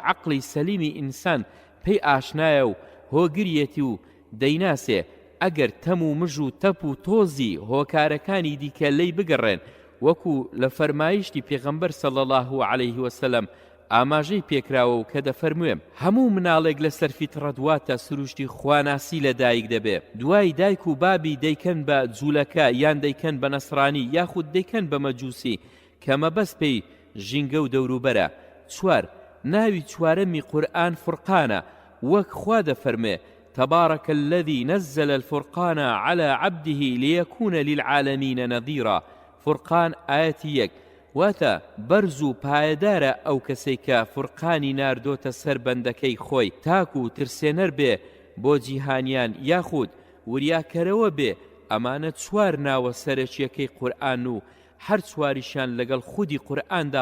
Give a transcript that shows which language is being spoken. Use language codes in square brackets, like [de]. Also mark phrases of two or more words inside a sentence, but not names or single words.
[ckb] عەقڵی سەلیمی ئینسان پێی ئاشنایە و هۆگریەتی و دەیناسێ ئەگەر تەم و مژ و تەپ و تۆزی هۆکارەکانی دیکە لێی بگەڕێن وەکو لە فەرمایشتی پێغەمبەر [ar] صلی الله عليه وسلم [ckb] ئاماژەی پێکراوە و کە دەفەرموێ هەموو مناڵێک لەسەر فیترەت واتە سروشتی خواناسی لە دایک دەبێ دوای دایک و بابی دەیکەن بە جوولەکە یان دەیکەن بە نەسڕانی یاخود دەیکەن بە مەجووسی کە مەبەست پێی ژینگە و دەوروبەرە چوار ناوی چوارەمی قورئان فرقانە وەک خوا دەفەرمێ [ar] تبارك الذي نزل الفرقان على عبده ليكون للعالمين نذيرا [ckb] فرقان آياتي يك واتا برزو پایدارە ئەو کەسەی کە فرقانی ناردۆتە سەر بەندەکەی خۆی تاکو ترسێنەر بێ بۆ جیهانیان یاخود وریاکەرەوە بێ ئەمانە چوار ناوە سەرەکیەکەی قورئان و هەر چواریشان لەگەڵ خودی قورئاندا